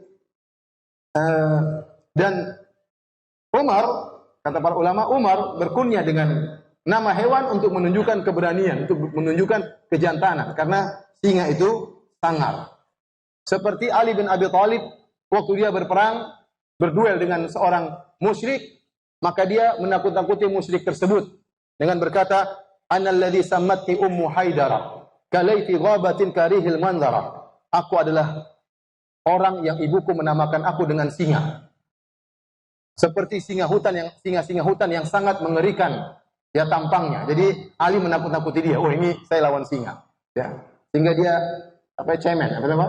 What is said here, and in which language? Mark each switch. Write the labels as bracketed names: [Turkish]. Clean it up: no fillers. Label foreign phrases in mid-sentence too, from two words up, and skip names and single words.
[Indonesian] Dan Umar, kata para ulama, Umar berkunyah dengan nama hewan untuk menunjukkan keberanian, untuk menunjukkan kejantanan. Karena singa itu sangar. Seperti Ali bin Abi Thalib, waktu dia berperang, berduel dengan seorang musyrik, maka dia menakut-nakuti musyrik tersebut dengan berkata, [Arabic] "أنا الذي سمتني أمي حيدرة، كليث غابات كريه المنظرة." [Indonesian] Aku adalah orang yang ibuku menamakan aku dengan singa. Seperti singa-singa hutan yang sangat mengerikan ya tampangnya. Jadi Ali menakut-nakuti dia. Oh, ini saya lawan singa. Ya. Sehingga dia cemen, apa nama?